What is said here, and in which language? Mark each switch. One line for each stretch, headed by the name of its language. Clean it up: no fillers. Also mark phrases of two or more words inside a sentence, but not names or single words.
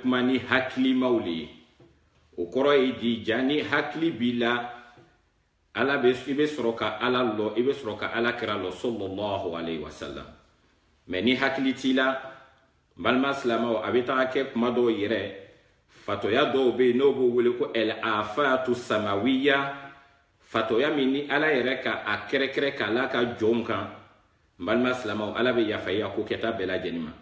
Bambara: kuma ni hakilimaw le ye o kɔrɔ ye di ja ni hakili b'i la ala bɛ i bɛ sɔrɔ ka ala lɔ i bɛ sɔrɔ ka ala kira lɔ
Arabic: صلى الله عليه وسلم
Bambara: mais ni hakili t'i la balima silamɛw a bɛ taga kɛ kuma dɔw yɛrɛ fatoya dɔw bɛ yen n'o b'o wele ko
Arabic: الآفات السماوية
Bambara: fatoya min ni ala yɛrɛ ka a kɛrɛkɛrɛ k'a la ka jɔnw kan balima silamɛw ala bɛ yafa i ko kɛta bɛɛ lajɛlen ma